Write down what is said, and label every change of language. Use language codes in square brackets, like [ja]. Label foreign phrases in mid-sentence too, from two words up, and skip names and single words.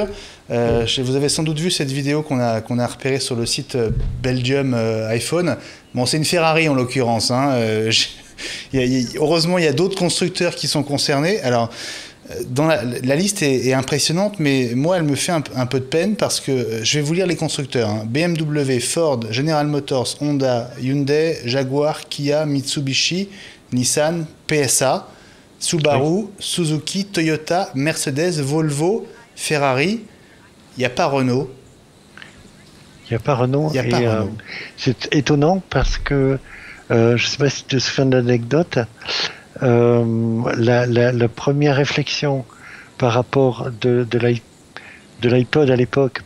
[fr] Vous avez sans doute vu cette vidéo qu'on a repérée sur le site Belgium iPhone. Bon, c'est une Ferrari en l'occurrence. Heureusement, il y a d'autres constructeurs qui sont concernés. Alors, La liste est impressionnante, mais moi, elle me fait un peu de peine parce que je vais vous lire les constructeurs. Hein. BMW, Ford, General Motors, Honda, Hyundai, Jaguar, Kia, Mitsubishi, Nissan, PSA, Subaru, Suzuki, Toyota, Mercedes, Volvo, Ferrari. Il n'y a pas Renault. Il n'y a pas Renault. C'est étonnant parce que, je ne sais pas si tu te souviens de l'anecdote, la première réflexion par rapport de l'iPod à l'époque